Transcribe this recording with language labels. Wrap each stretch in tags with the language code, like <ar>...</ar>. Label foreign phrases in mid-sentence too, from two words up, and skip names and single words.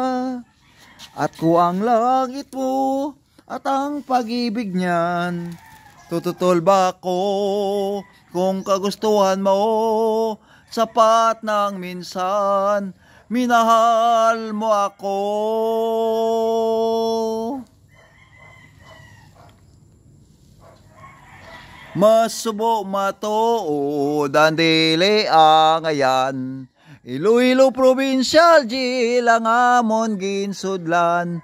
<tl>At kung ang langit mo at ang pag-ibig niyan, tututol ba ako kung kagustuhan mo? Sapat ng minsan, minahal mo ako.</tl> <hil>Masubo matuod ang dili ang ayan, Iloilo Provincial lang amon ginsudlan.</hil>